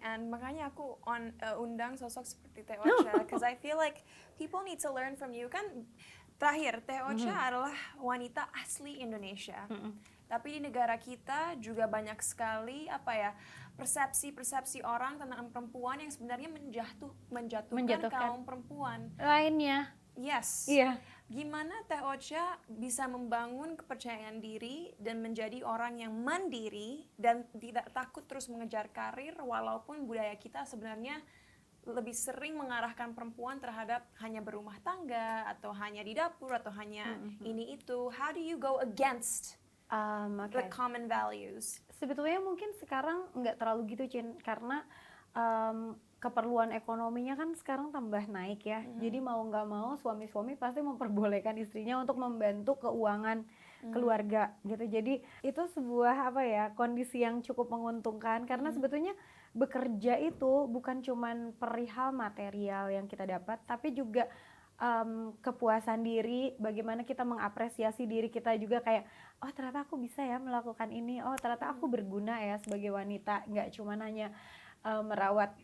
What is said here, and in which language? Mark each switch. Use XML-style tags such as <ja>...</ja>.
<en>And</en> <id>makanya aku undang sosok seperti Teh Ocha,</id> <en>because I feel like people need to learn from you.</en> <id>Kan terakhir, Teh Ocha adalah wanita asli Indonesia. Tapi di negara kita juga banyak sekali persepsi-persepsi orang tentang perempuan yang sebenarnya menjatuhkan kaum perempuan. Lainnya.</id> <en>Yes.</en> <id>Iya. Gimana Teh Ocha bisa membangun kepercayaan diri dan menjadi orang yang mandiri dan tidak takut terus mengejar karir walaupun budaya kita sebenarnya lebih sering mengarahkan perempuan terhadap hanya berumah tangga atau hanya di dapur atau hanya ini itu.</id> <en>How do you go against the common values?</en> <id>Sebetulnya mungkin sekarang nggak terlalu gitu, Cin, karena keperluan ekonominya kan sekarang tambah naik ya. Jadi mau nggak mau suami-suami pasti memperbolehkan istrinya untuk membantu keuangan keluarga gitu. Jadi itu sebuah kondisi yang cukup menguntungkan karena sebetulnya bekerja itu bukan cuman perihal material yang kita dapat, tapi juga kepuasan diri, bagaimana kita mengapresiasi diri kita juga kayak oh ternyata aku bisa ya melakukan ini, oh ternyata aku berguna ya sebagai wanita, nggak cuman hanya merawat.</id>